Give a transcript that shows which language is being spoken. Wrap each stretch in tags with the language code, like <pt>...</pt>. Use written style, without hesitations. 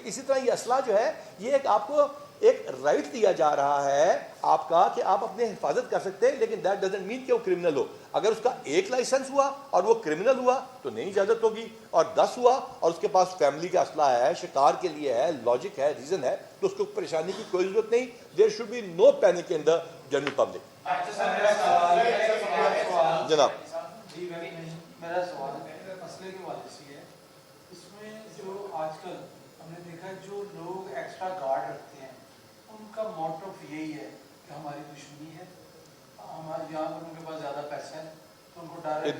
<ur>اسی طرح یہ اسلحہ جو ہے یہ ایک آپ کو ایک رائٹ دیا جا رہا ہے آپ کا کہ آپ اپنے حفاظت کر سکتے ہیں, لیکن</ur> <en>that doesn't mean</en> <ur>کہ وہ کرمنل ہو. اگر اس کا ایک لائسنس ہوا اور وہ کرمنل ہوا تو نہیں اجازت ہوگی, اور 10 ہوا اور اس کے پاس فیملی کا اسلحہ ہے, شکار کے لیے ہے, لاجک ہے, ریزن ہے, تو اس کو پریشانی کی کوئی ضرورت نہیں.</ur> <en>There should be no panic in the general public.</en> <ur>جناب میرا سوال مسئلے کے حوالے سے ہے. اس میں جو آج کل ہم نے دیکھا جو لوگ ایکسٹرا گارڈ رکھتے ہیں ان کا موٹو یہی ہے کہ ہماری دشمنی ہے, ہمارے یہاں پر ان کے پاس زیادہ پیسہ ہے تو ان کو ڈر ہے.</ur>